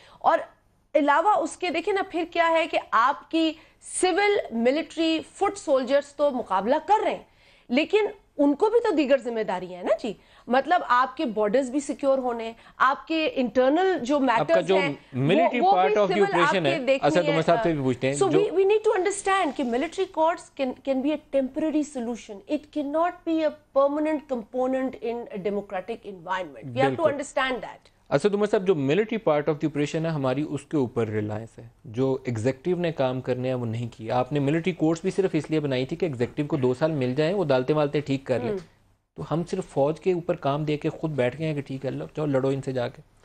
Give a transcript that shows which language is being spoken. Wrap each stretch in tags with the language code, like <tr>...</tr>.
<ur>اور علاوہ اس کے دیکھیں نا پھر کیا ہے کہ آپ کی سول ملٹری فٹ سولجرز تو مقابلہ کر رہے ہیں، لیکن ان کو بھی تو دیگر ذمہ داریاں ہیں نا جی. مطلب آپ کے بارڈرز بھی سیکیور ہونے، آپ کے انٹرنل جو میٹرز ہیں، military part of the operation ہے. اسد عمر صاحب سے بھی پوچھتے ہیں.</ur> <en>So we need to understand کہ military courts can be a temporary solution. It cannot be a permanent component in a democratic environment. We have to understand that.</en> <ur>Asad Umar صاحب، جو military part of the operation ہے ہماری، اس کے اوپر Reliance ہے. جو executive نے کام کرنے ہیں وہ نہیں کیا. آپ نے ملٹری کورٹس بھی صرف اس لیے بنائی تھی کہ ایگزیکٹو کو 2 سال مل جائیں، وہ عدالتیں والتیں ٹھیک کر لیں. تو ہم صرف فوج کے اوپر کام دے کے خود بیٹھ گئے ہیں کہ ٹھیک ہے چلو لڑو ان سے جا کے.</ur>